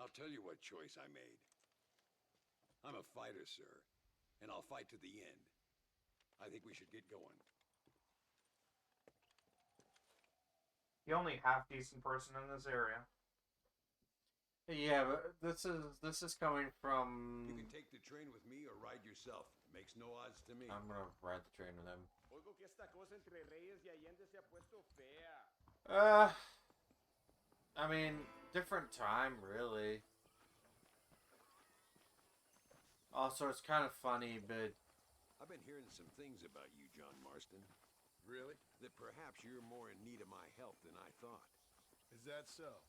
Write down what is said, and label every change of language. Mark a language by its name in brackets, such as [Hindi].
[English] I'll tell you what choice I made. I'm a fighter, sir, and I'll fight to the end. I think we should get going. The only half-decent person in this area. Yeah, but this is coming from. You can take the train with me or ride yourself. Makes no odds to me. I'm gonna ride the train with him. [Spanish] Oigo que esta cosa entre Reyes y Allende se ha puesto fea. [English] I mean, different time, really. Also, it's kind of funny, but I've been hearing some things about you, John Marston. Really? That perhaps you're more in need of my help than I thought. Is that so?